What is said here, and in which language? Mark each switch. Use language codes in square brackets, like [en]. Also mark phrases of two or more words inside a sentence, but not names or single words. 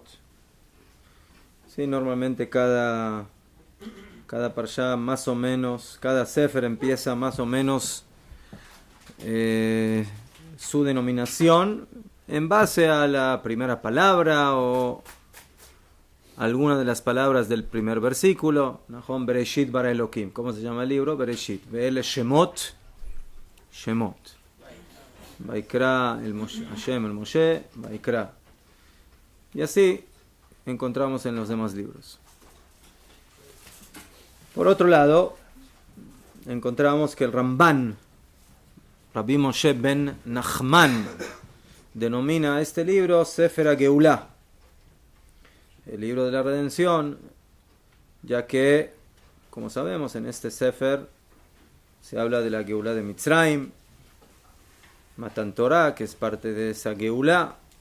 [es] Sí, normalmente cada Parsha más o menos, cada Sefer empieza más o menos su denominación en base a la primera palabra o alguna de las palabras del primer versículo. [he] נחום בראשית ברא אלוקים. [es] ¿Cómo se llama el libro? [he] בראשית. ואלה שמות, שמות. ויקרא אל משה, השם אל משה, ויקרא. [es] Y así encontramos en los demás libros. Por otro lado, encontramos que el Ramban, Rabbi Moshe ben Nachman, denomina a este libro [he] ספר הגאולה, [es] el libro de la redención, ya que, como sabemos, en este Sefer se habla de la Geulah de Mitzrayim, [he] מתן תורה, [es] que es parte de esa Geulah.